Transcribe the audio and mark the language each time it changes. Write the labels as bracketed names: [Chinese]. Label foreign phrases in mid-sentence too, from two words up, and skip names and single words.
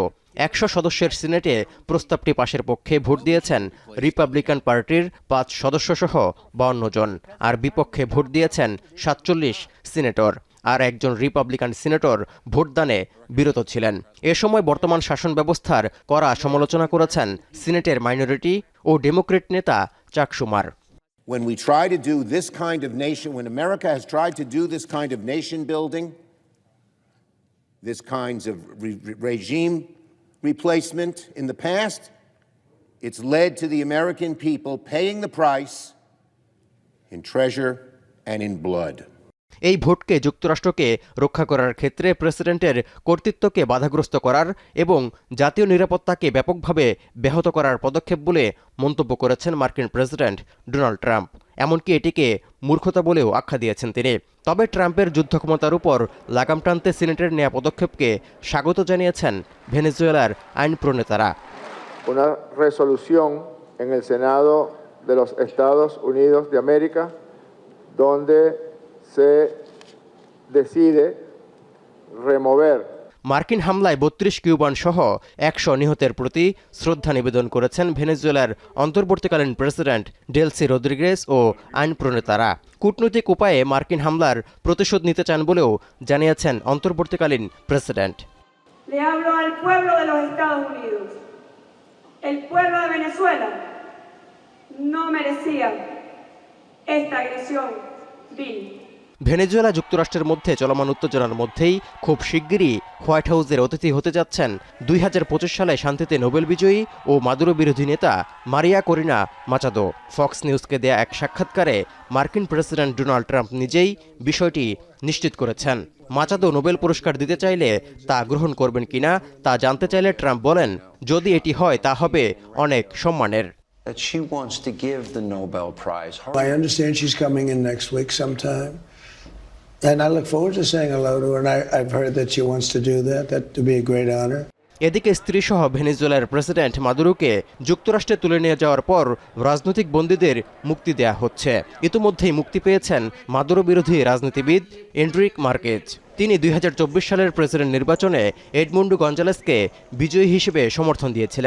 [Bangla] ১০০ সদস্যের সিনেটে প্রস্তাবটি পাশের পক্ষে ভোট দিয়েছেন রিপাবলিকান পার্টির ৫ সদস্যসহ ৫২ জন, আর বিপক্ষে ভোট দিয়েছেন ৪৭ সিনেটর। আর একজন রিপাবলিকান সিনেটর ভোটদানে বিরত ছিলেন। এ সময় বর্তমান শাসন ব্যবস্থার কড়া সমালোচনা করেছেন সিনেটের মাইনরিটি ও ডেমোক্রেট নেতা চাক শুমার। [English] When we try to do this kind of nation, when America has tried to do this kind of nation building, this kinds of regime replacement in the past, it's led to the American people paying the price in treasure and in blood. [Bangla] এই ভোটকে যুক্তরাষ্ট্রকে রক্ষা করার ক্ষেত্রে প্রেসিডেন্টের কর্তৃত্বকে বাধাগ্রস্ত করার এবং জাতীয় নিরাপত্তাকে ব্যাপকভাবে ব্যাহত করার পদক্ষেপ বলে মন্তব্য করেছেন মার্কিন প্রেসিডেন্ট ডোনাল্ড ট্রাম্প। এমনকি এটিকে মূর্খতা বলেও আখ্যা দিয়েছেন তিনি। তবে ট্রাম্পের যুদ্ধক্ষমতার উপর লাগাম টানতে সিনেটের নেওয়া পদক্ষেপকে স্বাগত জানিয়েছেন ভেনেজুয়েলার আইন প্রণেতারা। [Spanish] Una resolución en el Senado de los Estados Unidos de América donde se decide remover [Bangla] মার্কিন হামলায় ৩২ কিউবান সহ ১০০ নিহতের প্রতি শ্রদ্ধা নিবেদন করেছেন ভেনেজুয়েলার অন্তর্বর্তীকালীন প্রেসিডেন্ট ডেলসি রদ্রিগেজ ও আইন প্রণেতারা। কূটনৈতিক উপায়ে মার্কিন হামলার প্রতিশোধ নিতে চান বলেও জানিয়েছেন অন্তর্বর্তীকালীন প্রেসিডেন্ট। [Spanish] Le hablo al pueblo de los Estados Unidos. El pueblo de Venezuela no merecía esta agresión vil. [Bangla] ভেনেজুয়েলা যুক্তরাষ্ট্রের মধ্যে চলমান উত্তেজনার মধ্যেই খুব শিগগিরই হোয়াইট হাউসের অতিথি হতে যাচ্ছেন ২০২৫ সালে শান্তিতে নোবেল বিজয়ী ও মাদুরো বিরোধী নেতা মারিয়া করিনা মাচাদো। ফক্স নিউজকে দেয়া এক সাক্ষাৎকারে মার্কিন প্রেসিডেন্ট ডোনাল্ড ট্রাম্প নিজেই বিষয়টি নিশ্চিত করেছেন। মাচাদো নোবেল পুরস্কার দিতে চাইলে তা গ্রহণ করবেন কিনা তা জানতে চাইলে ট্রাম্প বলেন, যদি এটি হয় তা হবে অনেক সম্মানের। [English] She wants to give the Nobel Prize. I understand she's coming in next week sometime. And I look forward to saying hello to her, and I've heard that she wants to do that. That would be a great honor. [Bangla] এদিকে স্ত্রীসহ ভেনেজুয়েলার প্রেসিডেন্ট মাদুরোকে যুক্তরাষ্ট্রে তুলে নিয়ে যাওয়ার পর রাজনৈতিক বন্দীদের মুক্তি দেয়া হচ্ছে। ইতিমধ্যেই মুক্তি পেয়েছেন মাদুরো বিরোধী রাজনীতিবিদ এনরিক মার্কেজ। তিনি ২০২৪ সালের প্রেসিডেন্ট নির্বাচনে এডমুন্ডো গঞ্জালেসকে বিজয়ী হিসেবে সমর্থন দিয়েছিলেন।